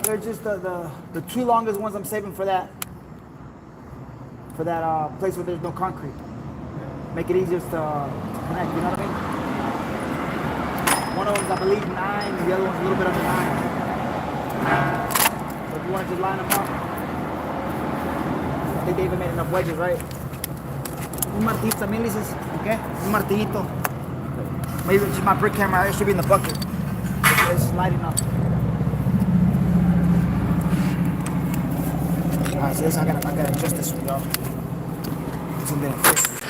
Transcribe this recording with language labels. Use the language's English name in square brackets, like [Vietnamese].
[English] They're just the two longest ones I'm saving for that place where there's no concrete. Make it easier to connect, you know what I mean? One of them's I believe 9, and the other one's a little bit under 9. So if you want to just line them up, I think they even made enough wedges, right? [Spanish] Un martillito también, dices? Okay. Un martillito. [English] Maybe it's just my brick camera. It should be in the bucket. It's sliding up. Alright, so this I gotta adjust this one, y'all. It's gonna be fixed.